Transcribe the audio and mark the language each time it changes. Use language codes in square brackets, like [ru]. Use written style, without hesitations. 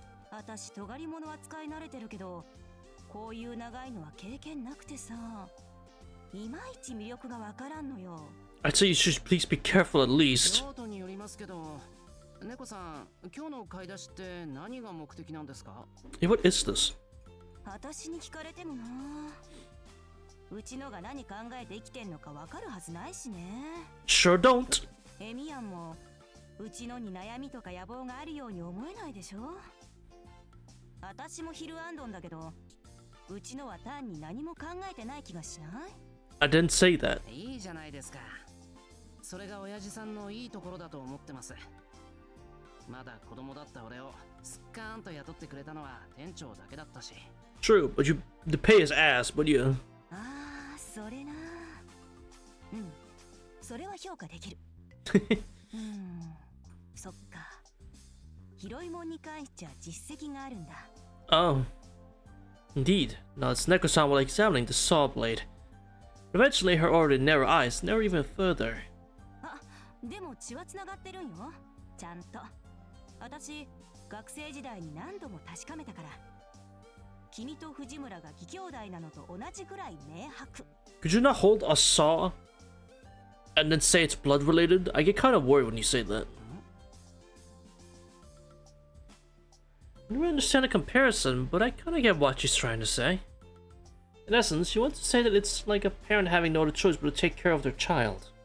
[ja] 私尖り物は使い慣れてるけど、こういう長いのは経験なくてさ、いまいち魅力がわからんのよ。 [en] I'd say you should please be careful at least. [ja] 用途によりますけど、猫さん、今日の買い出しって何が目的なんですか？ [en] Hey, what is this? [ja] 私に聞かれてもな。うちのが何考えて生きてんのかわかるはずないしね。 [en] Sure don't. [ja] エミヤンもうちのに悩みとか野望があるように思えないでしょ。私もヒルアンドンだけど、うちのは単に何も考えてない気がしない？ [en] I didn't say that. [ja] いいじゃないですか。それが親父さんのいいところだと思ってます。まだ子供だった俺をスッカーンと雇ってくれたのは店長だけだったし。 [en] True, but you to pay his ass, but yeah. [ja] ああ、それな。うん、それは評価できる。そっか。広いもんに関しちゃ実績があるんだ。 [en] Oh. Indeed. Now it's Neko-san while examining the saw blade. Eventually, her already narrow eyes narrow even further. [ja] あ、でも血はつながってるんよ。ちゃんと。私、学生時代に何度も確かめたから。君と藤村が義兄弟なのと同じぐらい明白。 [en] Could you not hold a saw and then say it's blood related? I get kind of worried when you say that. I don't really understand the comparison, but I kind of get what she's trying to say. In essence, she wants to say that it's like a parent having no other choice but to take care of their child.